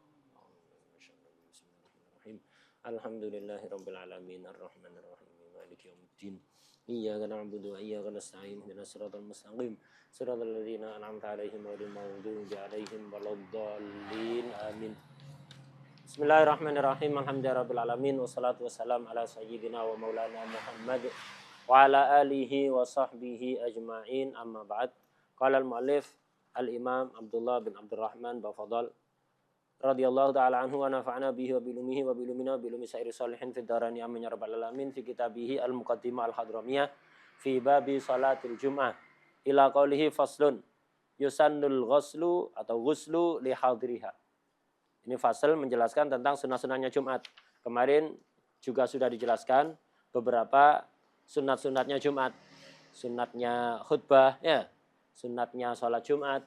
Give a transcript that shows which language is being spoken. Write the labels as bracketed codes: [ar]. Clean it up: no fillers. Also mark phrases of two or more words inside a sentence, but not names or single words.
[ar] الحمد لله رب العالمين الرحمن الرحيم مالك يوم الدين إياك نعبد وإياك نستعين اهدنا الصراط المستقيم صراط الذين أنعمت عليهم غير المغضوب عليهم ولا الضالين آمين. بسم الله الرحمن الرحيم الحمد لله رب والصلاة والسلام على سيدنا ومولانا محمد وعلى آله وصحبه أجمعين. أما بعد قال المؤلف الإمام عبد الله بن عبد الرحمن بافضل رضي الله تعالى عنه ونفعنا به وبعلومه وبعلومنا وبعلوم سائر صالحين في الدارين آمين يا رب العالمين في كتابه المقدمة الحضرمية في باب صلاة الجمعة إلى قوله فصل يسن الغسل atau الغسل لحاضرها. [id] Ini fasal menjelaskan tentang sunnah-sunnahnya Jumat. Kemarin juga sudah dijelaskan beberapa sunat-sunatnya Jumat. Sunatnya khutbah, ya, sunatnya sholat Jumat.